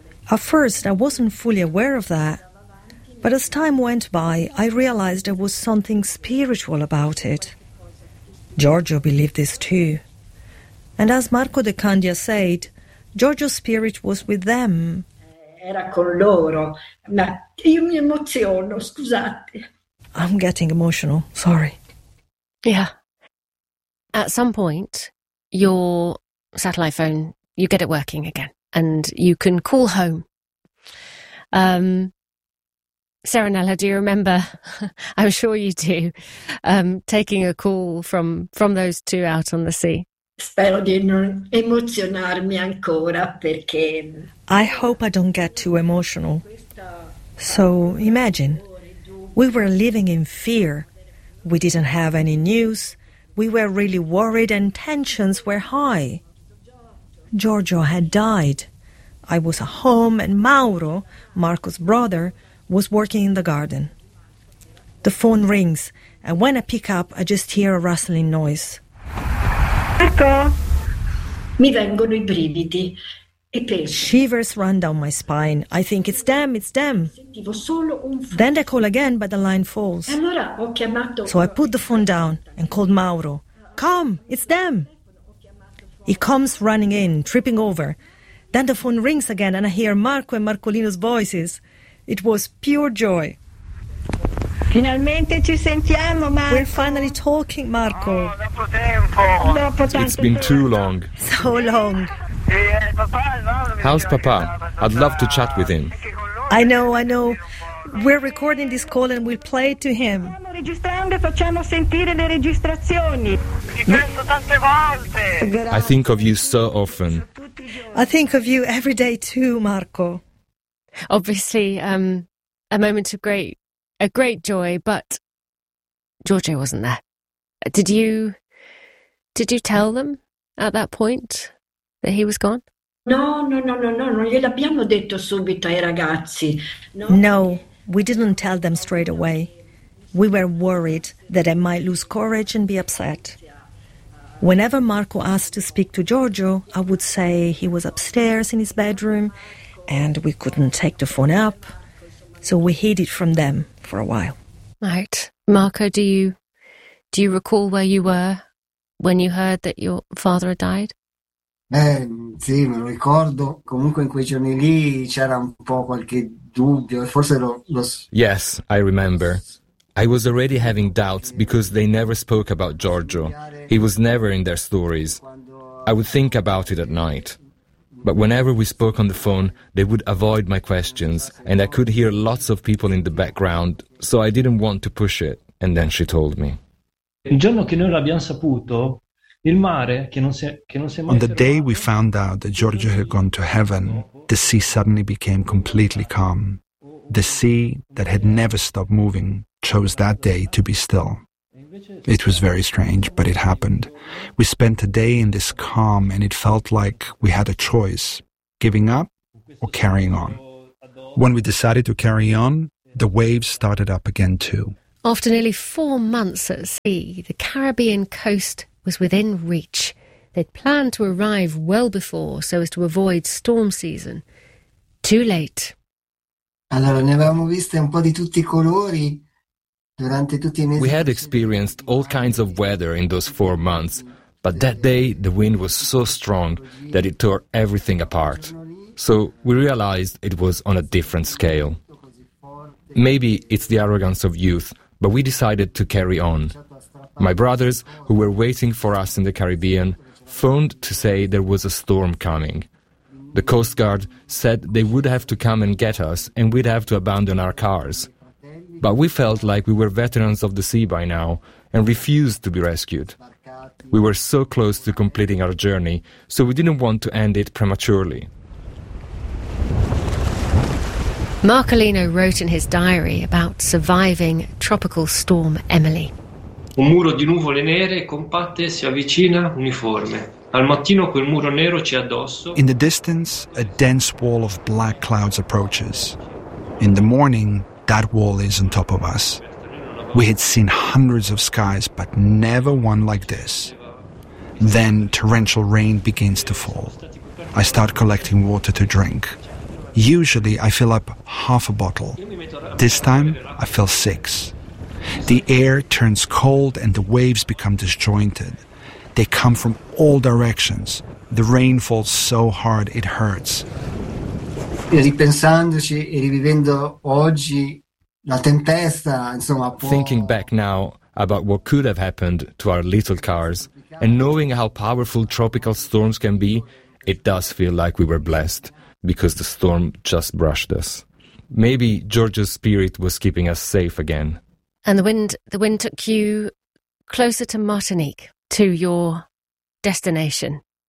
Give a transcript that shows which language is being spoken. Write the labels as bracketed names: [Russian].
[English] At first, I wasn't fully aware of that. But as time went by, I realized there was something spiritual about it. Giorgio believed this too. And as Marco De Candia said, Giorgio's spirit was with them. [Italian] Era con loro. Ma io mi emoziono, scusate. [English] I'm getting emotional, sorry. Yeah. At some point, your satellite phone, you get it working again and you can call home. Serenella, do you remember, I'm sure you do, taking a call from those two out on the sea? [Italian] Spero di non emozionarmi ancora perché... [English] I hope I don't get too emotional. So imagine, we were living in fear. We didn't have any news. We were really worried and tensions were high. Giorgio had died. I was at home and Mauro, Marco's brother, was working in the garden. The phone rings, and when I pick up, I just hear a rustling noise. [Italian] Marco! Mi vengono i brividi. [English] Shivers run down my spine. I think it's them, it's them. Then they call again, but the line falls. So I put the phone down and called Mauro. Come, it's them. He comes running in, tripping over. Then the phone rings again and I hear Marco and Marcolino's voices. It was pure joy. [Italian] Finalmente ci sentiamo, Marco. [English] We're finally talking, Marco. [Italian] Oh, dopo tempo. Dopo tanto [English] it's been too long. So long. How's Papa? I'd love to chat with him. I know. We're recording this call and we'll play it to him. [Italian] Stiamo registrando e facciamo sentire le registrazioni. Ti penso tante volte. [English] I think of you so often. I think of you every day too, Marco. Obviously, a moment of great joy, but Giorgio wasn't there. Did you tell them at that point that he was gone? [Italian] No, non gliel'abbiamo detto subito ai ragazzi. [English] No, we didn't tell them straight away. We were worried that they might lose courage and be upset. Whenever Marco asked to speak to Giorgio, I would say he was upstairs in his bedroom and we couldn't take the phone up. So we hid it from them for a while. Right. Marco, do you recall where you were when you heard that your father had died? [Italian] Sì, me lo ricordo. Comunque in quei giorni lì c'era un po' qualche dubbio. Forse lo... [English] Yes, I remember. I was already having doubts because they never spoke about Giorgio. He was never in their stories. I would think about it at night. But whenever we spoke on the phone, they would avoid my questions and I could hear lots of people in the background, so I didn't want to push it. And then she told me. [Italian] Il giorno che noi l'abbiamo saputo... [English] On the day we found out that Giorgio had gone to heaven, the sea suddenly became completely calm. The sea that had never stopped moving chose that day to be still. It was very strange, but it happened. We spent a day in this calm and it felt like we had a choice, giving up or carrying on. When we decided to carry on, the waves started up again too. After nearly 4 months at sea, the Caribbean coast was within reach. They'd planned to arrive well before so as to avoid storm season. Too late. [Italian] Allora, ne avevamo viste un po' di tutti I colori. [English] We had experienced all kinds of weather in those 4 months, but that day the wind was so strong that it tore everything apart. So we realized it was on a different scale. Maybe it's the arrogance of youth, but we decided to carry on. My brothers, who were waiting for us in the Caribbean, phoned to say there was a storm coming. The Coast Guard said they would have to come and get us and we'd have to abandon our cars. But we felt like we were veterans of the sea by now and refused to be rescued. We were so close to completing our journey, so we didn't want to end it prematurely. Marcolino wrote in his diary about surviving Tropical Storm Emily. [Italian] Un muro di nuvole nere compatte si avvicina uniforme. Al mattino quel muro nero ci addosso. [English] In the distance, a dense wall of black clouds approaches. In the morning, that wall is on top of us. We had seen hundreds of skies, but never one like this. Then torrential rain begins to fall. I start collecting water to drink. Usually I fill up half a bottle. This time I fill six. The air turns cold and the waves become disjointed. They come from all directions. The rain falls so hard it hurts. [Italian] Ripensandoci e rivivendo oggi la tempesta, insomma, può... [English] Thinking back now about what could have happened to our little cars and knowing how powerful tropical storms can be, it does feel like we were blessed because the storm just brushed us. Maybe Giorgio's spirit was keeping us safe again. And the wind took you closer to Martinique, to your destination.